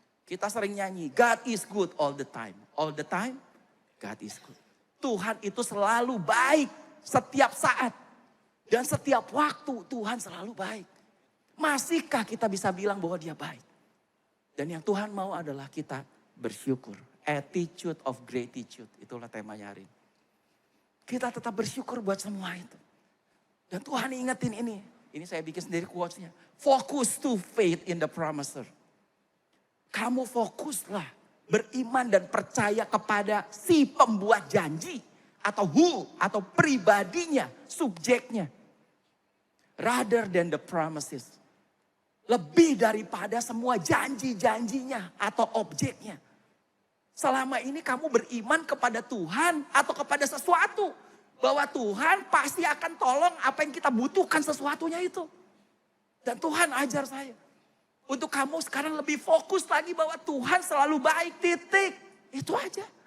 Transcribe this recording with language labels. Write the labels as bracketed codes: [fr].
[id] Kita sering nyanyi, [en] God is good all the time. All the time, God is good. [id] Tuhan itu selalu baik. Setiap saat dan setiap waktu Tuhan selalu baik. Masihkah kita bisa bilang bahwa dia baik? Dan yang Tuhan mau adalah kita bersyukur. [en] Attitude of gratitude. [id] Itulah temanya hari ini. Kita tetap bersyukur buat semua itu. Dan Tuhan ingetin ini. Ini saya bikin sendiri quotes-nya. [en] Focus to faith in the promiser. [id] Kamu fokuslah beriman dan percaya kepada si pembuat janji. Atau who, atau pribadinya, subjeknya. [en] Rather than the promises. [id] Lebih daripada semua janji-janjinya atau objeknya. Selama ini kamu beriman kepada Tuhan atau kepada sesuatu. Bahwa Tuhan pasti akan tolong apa yang kita butuhkan sesuatunya itu. Dan Tuhan ajar saya. Untuk kamu sekarang lebih fokus lagi bahwa Tuhan selalu baik, titik. Itu aja.